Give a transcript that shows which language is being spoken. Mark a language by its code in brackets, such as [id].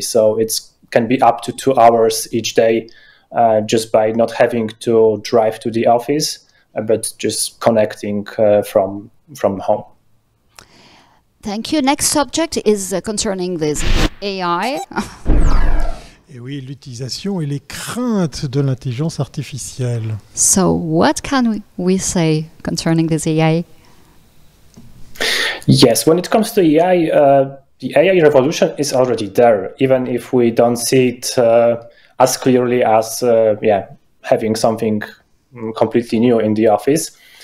[en] So it can be up to 2 hours each day just by not having to drive to the office, but just connecting from home. Thank you. Next subject is concerning this AI. [fr] Et oui, l'utilisation et les craintes de l'intelligence artificielle. [en] So, what can we say concerning this AI? Yes, when it comes to AI, the AI revolution is already there, even if we don't see it as clearly as having something completely new in the office.